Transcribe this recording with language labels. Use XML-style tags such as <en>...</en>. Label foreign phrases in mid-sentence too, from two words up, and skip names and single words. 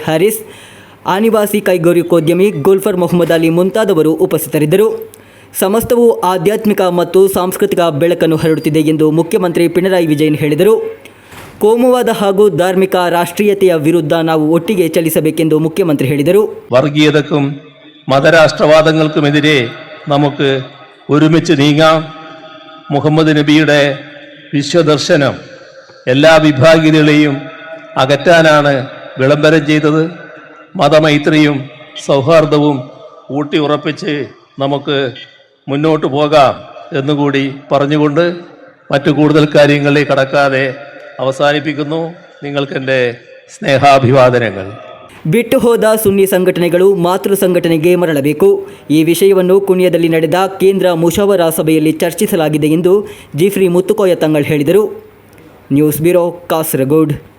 <kn>ಹ್ಯಾರಿಸ್, ಆನಿವಾಸಿ ಕೈಗಾರಿಕೋದ್ಯಮಿ ಗುಲ್ಫರ್ ಮೊಹಮ್ಮದ್ ಅಲಿ ಮುಂತಾದವರು ಉಪಸ್ಥಿತರಿದ್ದರು. ಸಮಸ್ತವು ಆಧ್ಯಾತ್ಮಿಕ ಮತ್ತು ಸಾಂಸ್ಕೃತಿಕ ಬೆಳಕನ್ನು ಹರಡುತ್ತಿದೆ ಎಂದು ಮುಖ್ಯಮಂತ್ರಿ ಪಿಣರಾಯಿ ವಿಜಯನ್ ಹೇಳಿದರು. ಕೋಮುವಾದ ಹಾಗೂ ಧಾರ್ಮಿಕ ರಾಷ್ಟ್ರೀಯತೆಯ ವಿರುದ್ಧ ನಾವು ಒಟ್ಟಿಗೆ ಚಲಿಸಬೇಕೆಂದು ಮುಖ್ಯಮಂತ್ರಿ ಹೇಳಿದರು.</kn> <ml>വർഗീയതക്കും മതരാഷ്ട്രവാദങ്ങൾക്കുമെതിരെ നമുക്ക് ഒരുമിച്ച് നീങ്ങാം. മുഹമ്മദ് നബിയുടെ വിശ്വദർശനം എല്ലാ വിഭാഗീയതകളെയും അകറ്റാനാണ് വിളംബരം ചെയ്തത്. മതമൈത്രിയും സൗഹാർദ്ദവും ഊട്ടി ഉറപ്പിച്ച് നമുക്ക് മുന്നോട്ട് പോകാം എന്നുകൂടി പറഞ്ഞുകൊണ്ട് മറ്റു കൂടുതൽ കാര്യങ്ങളിലേക്ക് കടക്കാതെ ಅವಸಾನಿಪಿക്കുന്നു.</ml> <kn>ನಿಮಗೆಂದೇ ಸ್ನೇಹಾಭಿವಾದನೆಗಳು. ಬಿಟ್ಟು ಹೋದ ಸುನ್ನಿ ಸಂಘಟನೆಗಳು ಮಾತೃ ಸಂಘಟನೆಗೆ ಮರಳಬೇಕು. ಈ ವಿಷಯವನ್ನು ಕುಣಿಯದಲ್ಲಿ ನಡೆದ ಕೇಂದ್ರ ಮುಷಾವರಾ ಸಭೆಯಲ್ಲಿ ಚರ್ಚಿಸಲಾಗಿದೆ ಎಂದು ಜಿಫ್ರಿ ಮುತ್ತುಕೋಯ ತಂಗಳ್ ಹೇಳಿದರು. ನ್ಯೂಸ್ ಬ್ಯೂರೋ, ಕಾಸರಗೋಡು.</kn>